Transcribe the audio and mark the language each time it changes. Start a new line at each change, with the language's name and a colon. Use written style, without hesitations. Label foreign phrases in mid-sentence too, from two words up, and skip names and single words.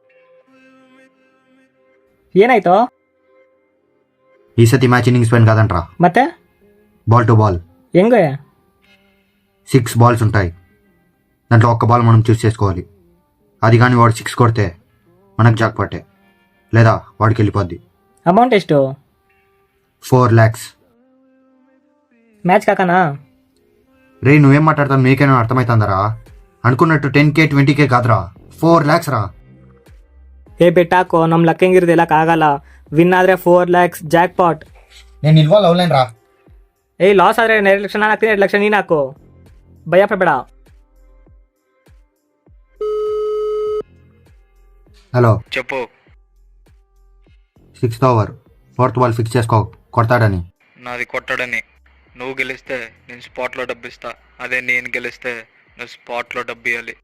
Kannada: ಏನಾಯ್ತು?
Telugu: ఈ సతి మ్యాచ్ ఇన్నింగ్స్ పైన కాదంట్రా,
Kannada: ಮತ್ತೆ
English: ball to ball.
Kannada: ಹೆಂಗೆ?
Telugu: 6 బాల్స్ ఉంటాయి, దాంట్లో ఒక్క బాల్ మనం చూస్ చేసుకోవాలి. అది కానీ వాడు 6 కొడితే మనకు జాక్ పట్టే, లేదా వాడికి వెళ్ళిపోద్ది.
Kannada: ಅಮೌಂಟ್ ಎಷ್ಟು?
English: 4 lakhs.
Kannada: ಮ್ಯಾಚ್ ಕಾಕನಾ?
Telugu: రే నువ్వేం మాట్లాడతావు, నీకేనా అర్థమవుతుందరా? అనుకున్నట్టు 10K 20K కాదురా, 4 lakhs రా.
Kannada: ಬೆಟ್ಟಾಕೋ, ನಮ್ಮ ಲಕ್ ಹೆಂಗಿರೋದು ಹೇಳಕ್ಕಾಗಲ್ಲ. ವಿನ್ ಆದ್ರೆ 4 lakhs ಜಾಕ್ ಪಾಟ್.
Telugu: నేను ఇన్వాల్వ్ అవ్వలేను రా.
Kannada: ಲಾಸ್ ಆದ್ರೆ 2 ಲಕ್ಷ ನಾನು ಹಾಕ್ತೀನಿ, 2 ಲಕ್ಷ ನೀನು ಹಾಕು. ಭಯ ಪಡಬೇಡ.
Telugu: హలో, చెప్పు.
English: 6th over 4th ball fix
Telugu: చేసుకో, కొడతాడని. నాది కొట్టడని. నువ్వు గెలిస్తే నేను స్పాట్లో డబ్బు ఇస్తా, అదే నేను గెలిస్తే నువ్వు స్పాట్లో డబ్బు ఇవ్వాలి.